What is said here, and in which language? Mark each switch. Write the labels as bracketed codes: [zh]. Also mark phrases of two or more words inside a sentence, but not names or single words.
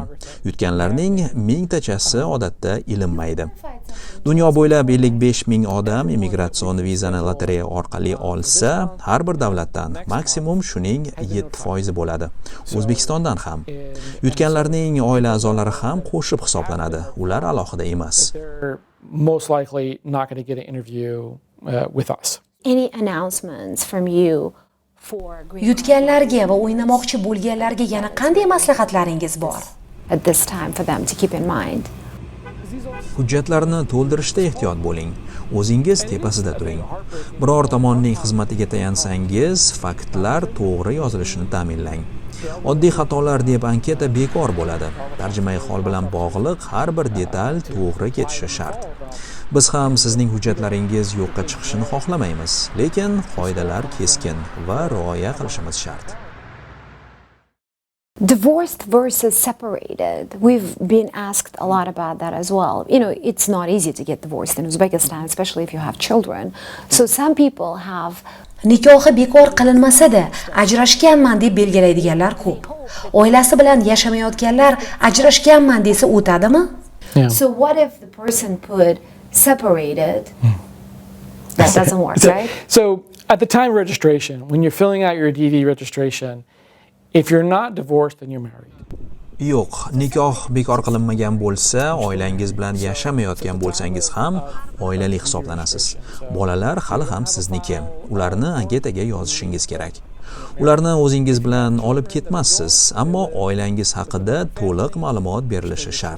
[uz] Yutganlarning mingtachasi odatda ilinmaydi. Dunyo bo'ylab 55 ming odam imigratsion vizani lotereya orqali olsa, har bir davlatdan maksimum shuning 7% bo'ladi. O'zbekistondan ham. Yutganlarning oila a'zolari ham qo'shib hisoblanadi. Ular alohida emas. [en] Most likely not going to get an interview with us. Any announcements from you for [uz] Yutganlarga va o'ynamoqchi bo'lganlarga yana qanday maslahatlaringiz bor? [en] at this time for them to keep in mind? [uz] Hujjatlarni to'ldirishda ehtiyot bo'ling. O'zingiz tepasida turing. Biror tomonning xizmatiga tayansangiz, faktlar to'g'ri yozilishini ta'minlang. Oddiy xatolar deb anketa bekor bo'ladi. Tarjimai hol bilan bog'liq har bir detal to'g'ri ketishi shart. Biz ham sizning hujjatlaringiz yo'qqa chiqishini xohlamaymiz, lekin qoidalar keskin va rioya qilishimiz shart. [en] Divorced versus separated. We've been asked a lot about that as well. You know, it's not easy to get divorced in Uzbekistan, especially if you have children. So some people have [uz] Nikohi bekor qilinmasa-da, ajrashganman deb belgilaydiganlar ko'p. Oilasi bilan yashamayotganlar ajrashganman desa o'tadimi? [en] So what if the person put separated? That doesn't work, right? So at the time of registration, when you're filling out your DV registration, if you're not divorced, then you're married. [uz] Yo'q, nikoh bekor qilinmagan bo'lsa, oilangiz bilan yashamayotgan bo'lsangiz ham oilali hisoblanasiz. Bolalar hali ham sizniki. Ularni anketaga yozishingiz kerak. Ularni o'zingiz bilan olib ketmassiz, ammo oilangiz haqida to'liq ma'lumot berilishi shart.